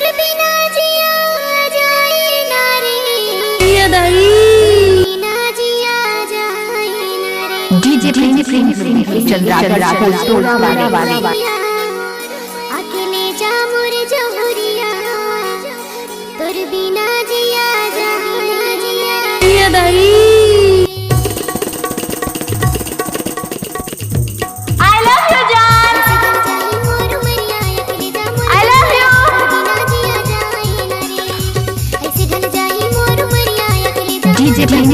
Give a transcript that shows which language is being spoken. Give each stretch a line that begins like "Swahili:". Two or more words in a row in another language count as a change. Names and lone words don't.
Bhojpuri: DJ अकेले जा मोर जहुरिया तोर बिना जिया
English: I love you जान I love you DJ